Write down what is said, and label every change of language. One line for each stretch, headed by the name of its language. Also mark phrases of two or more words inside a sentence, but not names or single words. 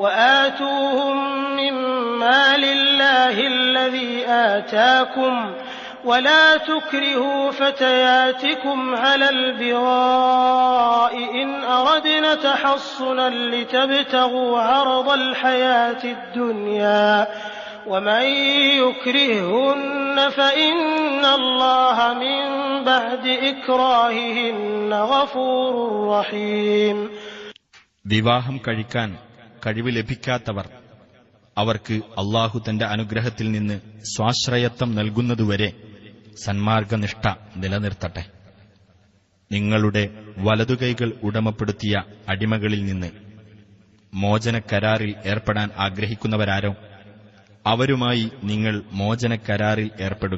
Arabic: وَآتُوهُمْ مِنْ مَالِ اللَّهِ الَّذِي آتَاكُمْ ولا تكرهوا فتياتكم على البغاء إن أردنا تحصنا لتبتغوا عرض الحياة الدنيا ومن يكرههن فإن الله من بعد إكراههن غفور رحيم.
Malayalam: വിവാഹം കഴിക്കാൻ കഴിവ് ലഭിക്കാത്തവർ അവർക്ക് അല്ലാഹു തന്റെ അനുഗ്രഹത്തിൽ നിന്ന് സ്വാശ്രയത്വം നൽകുന്നതുവരെ സന്മാർഗനിഷ്ഠ നിലനിർത്തട്ടെ. നിങ്ങളുടെ വലതുകൈകൾ ഉടമപ്പെടുത്തിയ അടിമകളിൽ നിന്ന് മോചനക്കരാറിൽ ഏർപ്പെടാൻ ആഗ്രഹിക്കുന്നവരാരോ അവരുമായി നിങ്ങൾ മോചനക്കരാറിൽ ഏർപ്പെടുക.